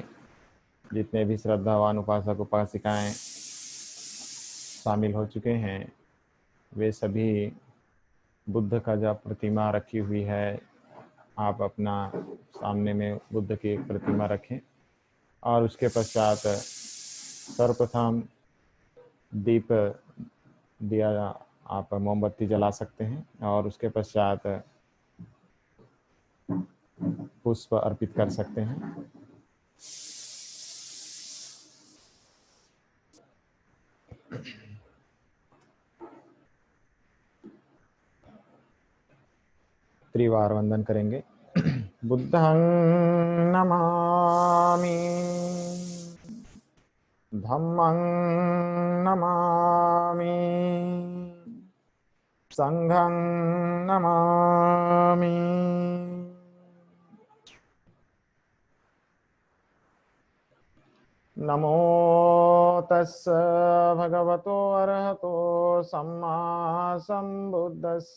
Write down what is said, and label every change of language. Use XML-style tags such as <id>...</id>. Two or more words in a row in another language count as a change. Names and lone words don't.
<hi>जितने भी श्रद्धावान उपासक उपासिकाएं शामिल हो चुके हैं वे सभी बुद्ध का जो प्रतिमा रखी हुई है, आप अपना सामने में बुद्ध की एक प्रतिमा रखें और उसके पश्चात सर्वप्रथम दीप दिया आप मोमबत्ती जला सकते हैं और उसके पश्चात पुष्प अर्पित कर सकते हैं। त्रिवार वंदन करेंगे।</hi> <pi>बुद्धं नमामि, धम्मं नमामि, संघं नमामि। नमो तस्स भगवतो अरहतो सम्मा सम्बुद्धस्स।</pi>